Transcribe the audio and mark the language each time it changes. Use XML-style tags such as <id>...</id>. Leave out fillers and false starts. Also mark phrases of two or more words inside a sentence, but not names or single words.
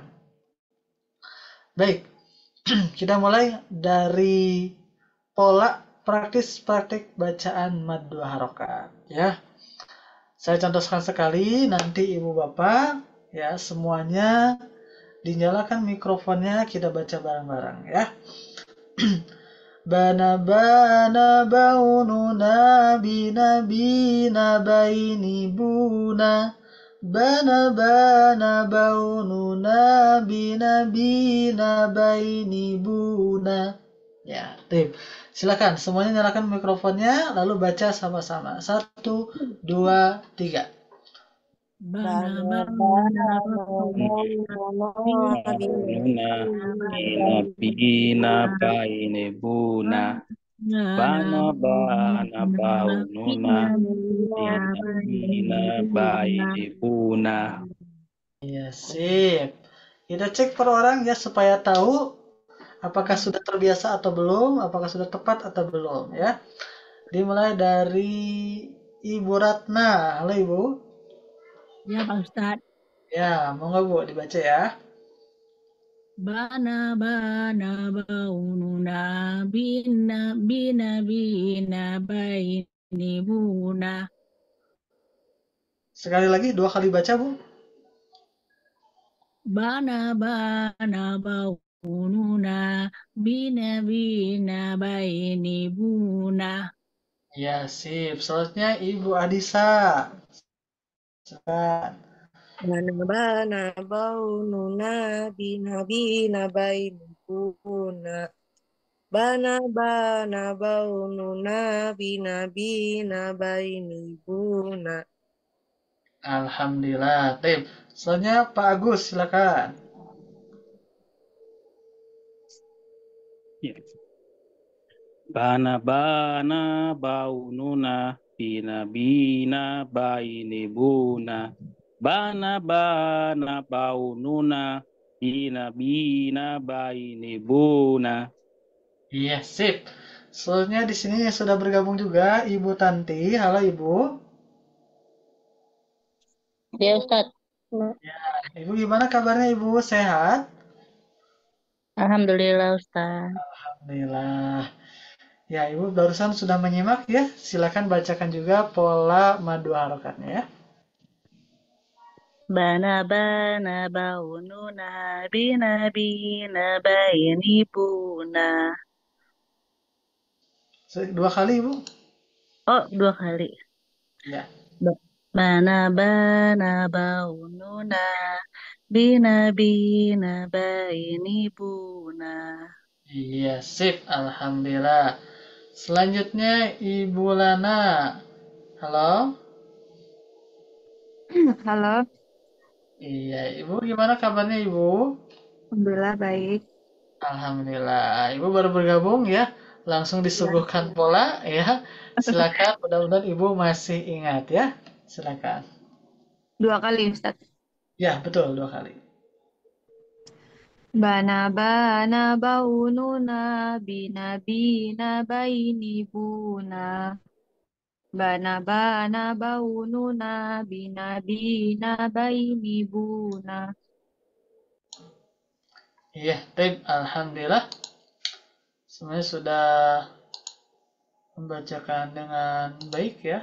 <id>Baik, kita mulai dari pola praktik bacaan mad 2 harokat ya. Saya contohkan sekali, nanti Ibu Bapak ya semuanya dinyalakan mikrofonnya, kita baca bareng-bareng ya. Bana baununa binabina baini buna. Bana baununa binabina baini buna. Ya, tip. Silakan semuanya nyalakan mikrofonnya lalu baca sama-sama. 1, 2, 3. Bana Bina baine buna. Bana baununa bina baine buna. Ya, sip. Kita cek per orang ya supaya tahu apakah sudah terbiasa atau belum, apakah sudah tepat atau belum ya. Dimulai dari Ibu Ratna. Halo Ibu. Ya Pak Ustadz. Ya, monggo Bu dibaca ya. Bana baununa bina baini buna. Sekali lagi 2 kali baca Bu. Bana baununa bina baini buna. Ya, sip. Selanjutnya Ibu Adisa. Silakan. Bana baununa bina baini buna. Bana baununa bina baini buna. Alhamdulillah. Tip. Selanjutnya Pak Agus, silakan. Ya. Bana baununa bina baine buna. bana baununa bina baini buna. Iya, sip. Selanjutnya di sini yang sudah bergabung juga Ibu Tanti. Halo Ibu. Ya Ustadz, Ya, Ibu gimana kabarnya Ibu? Sehat? Alhamdulillah Ustadz. Alhamdulillah. Ya, Ibu barusan sudah menyimak ya. Silakan bacakan juga pola madu harokatnya ya. Bana baununa bina baini buna. Dua kali Ibu. Oh, 2 kali. Ya. Bana baununa bina baini buna. Iya, sip. Alhamdulillah. Selanjutnya Ibu Lana. Halo. Halo, Iya, Ibu gimana kabarnya Ibu? Alhamdulillah baik. Alhamdulillah. Ibu baru bergabung ya. Langsung disuguhkan pola ya. Silakan, mudah-mudahan Ibu masih ingat ya. Silakan. 2 kali Ustadz. Ya, betul 2 kali. Bana baununa bina baini buna. Bana baununa bina baini buna. Iya, baik. Alhamdulillah. Semuanya sudah membacakan dengan baik ya.</id>